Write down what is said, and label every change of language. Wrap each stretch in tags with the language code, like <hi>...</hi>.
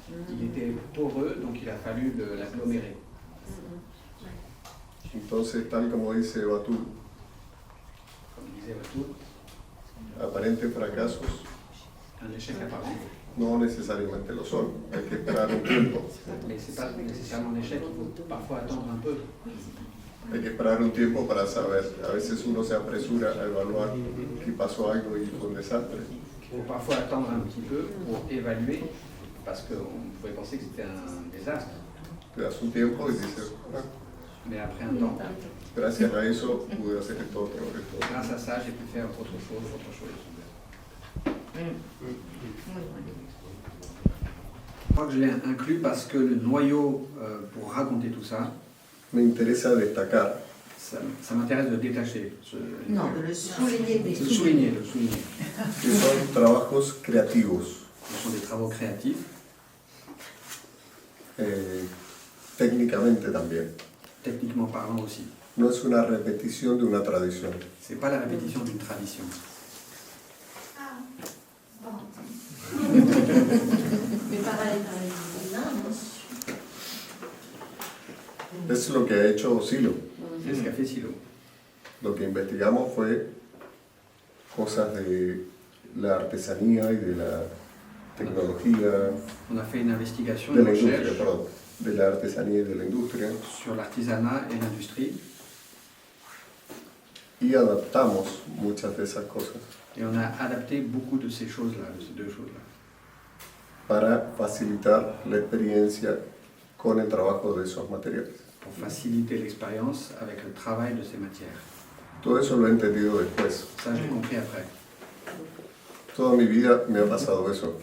<fr>Il était poreux, donc il a fallu l'agglomérer.</fr> <es>Entonces, tal como dice Batul,</es> <fr>Comme disait Batul,</fr> <es>aparentes fracasos</es> <fr>un échec apparent.</fr> <es>no necesariamente lo son, hay que esperar un tiempo.</es> <fr>Mais ce n'est pas nécessairement un échec, il faut parfois attendre un peu.</fr> <es>Hay que esperar un tiempo para saber. A veces uno se apresura a evaluar que pasó algo y fue un desastre.</es> <fr>Il faut parfois attendre un petit peu pour évaluer, parce qu'on pouvait penser que c'était un désastre.</fr> <es>Te das un tiempo y dices, ah,</es> <fr>Mais après un temps,</fr> <es>gracias a eso pude hacer esto otro, esto otro.</es> <fr>grâce à ça, j'ai pu faire autre chose. Je crois que je l'ai inclus parce que le noyau, pour raconter tout ça,</fr> <es>Me interesa destacar</es> <fr>ça m'intéresse de détacher. Non, de le souligner. Le souligner.</fr> <es>que son trabajos creativos,</es> <fr>Ce sont des travaux créatifs,</fr> <es>técnicamente también.</es> <fr>techniquement parlant aussi.</fr> <es>No es una repetición de una tradición.</es> <fr>Ce n'est pas la répétition d'une tradition. Mais pareil,</fr> <es>Es lo que ha hecho Silo.</es> <fr>C'est ce qu'a fait Silo.</fr> <es>Lo que investigamos fue cosas de la artesanía y de la tecnología,</es> <fr>On a fait une investigation,</fr> <es>de</es> <fr>une</fr> <es>la industria,</es> <fr>recherche</fr> <es>perdón, de la artesanía y de la industria,</es> <fr>sur l'artisanat et l'industrie</fr> <es>y adaptamos muchas de esas cosas</es> <fr>et on a adapté beaucoup de ces choses-là, de ces deux choses-là,</fr> <es>para facilitar la experiencia con el trabajo de esos materiales.</es> <fr>pour faciliter l'expérience avec le travail de ces matières.</fr> <es>Todo eso lo he entendido después.</es> <fr>Ça, j'ai compris après.</fr> <es>Toda mi vida me ha pasado eso.</es>